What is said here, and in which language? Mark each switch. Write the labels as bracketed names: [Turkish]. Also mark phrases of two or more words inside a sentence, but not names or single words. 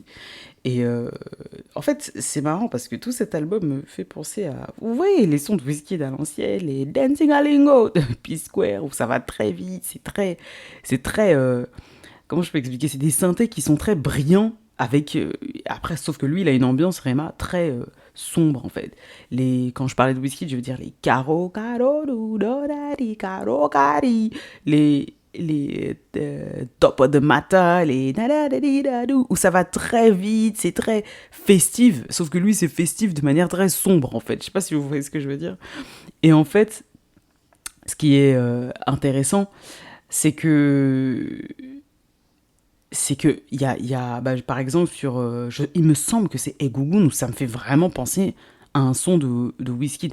[French] Et en fait, c'est marrant parce que tout cet album me fait penser à, vous voyez, les sons de Wizkid à l'ancienne, les Dancing a Lingo de P-Square, où ça va très vite, comment je peux expliquer, c'est des synthés qui sont très brillants, avec, après, sauf que lui, il a une ambiance, Rema, très sombre en fait. Quand je parlais de Wizkid, je veux dire les caro, caro, do, do, da, di, caro, cari, les [English] top of the matter, [French] les où ça va très vite, c'est très festif, sauf que lui c'est festif de manière très sombre en fait. Je sais pas si vous voyez ce que je veux dire. Et en fait, ce qui est intéressant, c'est que par exemple il me semble que c'est Egungun où ça me fait vraiment penser à un son de Wizkid.